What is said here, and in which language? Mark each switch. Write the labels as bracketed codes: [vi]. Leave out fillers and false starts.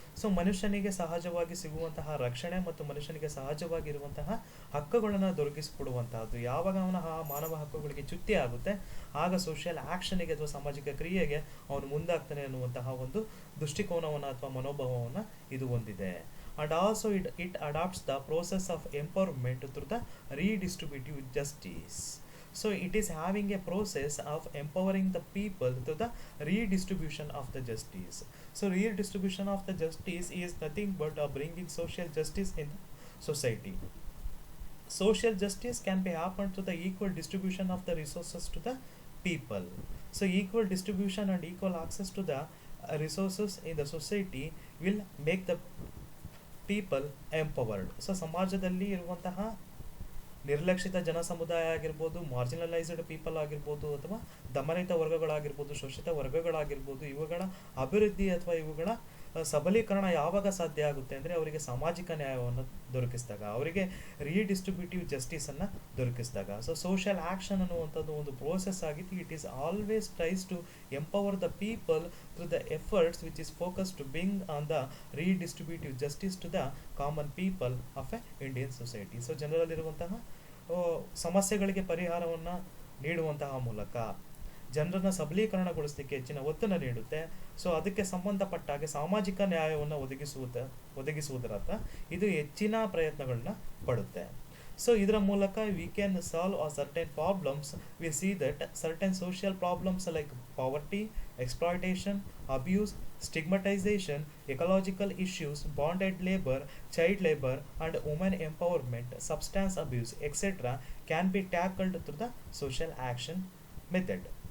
[kn] So ಮನುಷ್ಯನಿಗೆ ಸಹಜವಾಗಿ ಸಿಗುವಂತಹ ರಕ್ಷಣೆ ಮತ್ತು ಮನುಷ್ಯನಿಗೆ ಸಹಜವಾಗಿ ಇರುವಂತಹ ಹಕ್ಕುಗಳನ್ನು ದೊರಕಿಸಿಕೊಡುವಂತಹದ್ದು. ಯಾವಾಗ ಅವನ ಮಾನವ ಹಕ್ಕುಗಳಿಗೆ ಚ್ಯುತಿ ಆಗುತ್ತೆ ಆಗ ಸೋಷಿಯಲ್ ಆ್ಯಕ್ಷನ್ಗೆ ಅಥವಾ ಸಾಮಾಜಿಕ ಕ್ರಿಯೆಗೆ ಅವನು ಮುಂದಾಗ್ತಾನೆ ಅನ್ನುವಂತಹ ಒಂದು ದೃಷ್ಟಿಕೋನವನ್ನು ಅಥವಾ ಮನೋಭಾವವನ್ನು ಇದು ಹೊಂದಿದೆ. [en] And also it adopts the process of empowerment through the redistributive justice. So it is having a process of empowering the people through the redistribution of the justice. So redistribution of the justice is nothing but bringing social justice in society. Social justice can be happened through the equal distribution of the resources to the people. So equal distribution and equal access to the resources in the society will make the people empowered. [kn] So ಸಮಾಜದಲ್ಲಿ ಇರುವಂತಹ ನಿರ್ಲಕ್ಷಿತ ಜನ ಸಮುದಾಯ ಆಗಿರ್ಬೋದು, [en] marginalised people [kn] ಆಗಿರ್ಬೋದು, ಅಥವಾ ದಮನಿತ ವರ್ಗಗಳಾಗಿರ್ಬೋದು, ಶೋಷಿತ ವರ್ಗಗಳಾಗಿರ್ಬೋದು, ಇವುಗಳ ಅಭಿವೃದ್ಧಿ ಅಥವಾ ಇವುಗಳ ಸಬಲೀಕರಣ ಯಾವಾಗ ಸಾಧ್ಯ ಆಗುತ್ತೆ ಅಂದರೆ ಅವರಿಗೆ ಸಾಮಾಜಿಕ ನ್ಯಾಯವನ್ನು ದೊರಕಿಸಿದಾಗ, ಅವರಿಗೆ ರೀಡಿಸ್ಟ್ರಿಬ್ಯೂಟಿವ್ ಜಸ್ಟಿಸನ್ನು ದೊರಕಿಸಿದಾಗ. [en] so social action [kn] ಅನ್ನುವಂಥದ್ದು ಒಂದು ಪ್ರೋಸೆಸ್ ಆಗಿದ್ದು [en] It is always tries to empower the people through the efforts which is focus to bring on the redistributive justice to the common people of a Indian society. [kn] So ಜನರಲ್ಲಿರುವಂತಹ ಸಮಸ್ಯೆಗಳಿಗೆ ಪರಿಹಾರವನ್ನು ನೀಡುವಂತಹ ಮೂಲಕ ಜನರನ್ನು ಸಬಲೀಕರಣಗೊಳಿಸಲಿಕ್ಕೆ ಹೆಚ್ಚಿನ ಒತ್ತನ್ನು ನೀಡುತ್ತೆ. ಸೊ ಅದಕ್ಕೆ ಸಂಬಂಧಪಟ್ಟಾಗೆ ಸಾಮಾಜಿಕ ನ್ಯಾಯವನ್ನು ಒದಗಿಸುವುದರತ್ತ ಇದು ಹೆಚ್ಚಿನ ಪ್ರಯತ್ನಗಳನ್ನ ಪಡುತ್ತೆ. [en] so [kn] ಇದರ ಮೂಲಕ [en] We can solve a certain problems. We see that certain social problems like poverty, exploitation, abuse, stigmatization, ecological issues, bonded labor, child labor, and women empowerment, substance abuse, etc. can be tackled through the social action method.